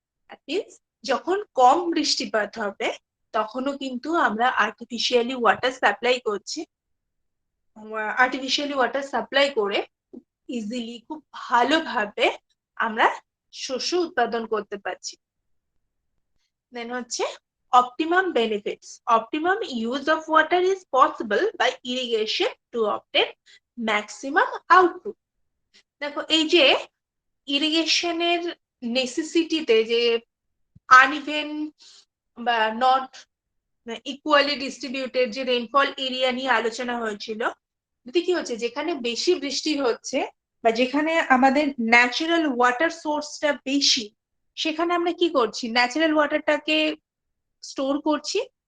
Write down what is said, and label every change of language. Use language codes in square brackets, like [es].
[en] That means [bn] যখন কম বৃষ্টিপাত হবে তখনও কিন্তু আমরা আর্টিফিশিয়ালি ওয়াটার সাপ্লাই করছি, আর্টিফিশিয়ালি ওয়াটার সাপ্লাই করে ইজিলি খুব ভালোভাবে আমরা শস্য উৎপাদন করতে পারছি। দেন হচ্ছে optimum benefits. [en] Optimum use of water is possible by irrigation to obtain maximum output. [bn] দেখো এই যে ইরিগেশনের নেসেসিটিতে যে আনইভেন বা নট ইকুয়ালি ডিস্ট্রিবিউটেড যে রেইনফল এরিয়া নিয়ে আলোচনা হয়েছিল, যদি কি হচ্ছে যেখানে বেশি বৃষ্টি হচ্ছে বা যেখানে আমাদের ন্যাচারাল ওয়াটার সোর্সটা বেশি, সেখানে আমরা কি করছি, ন্যাচারাল ওয়াটারটাকে স্টোর করছি।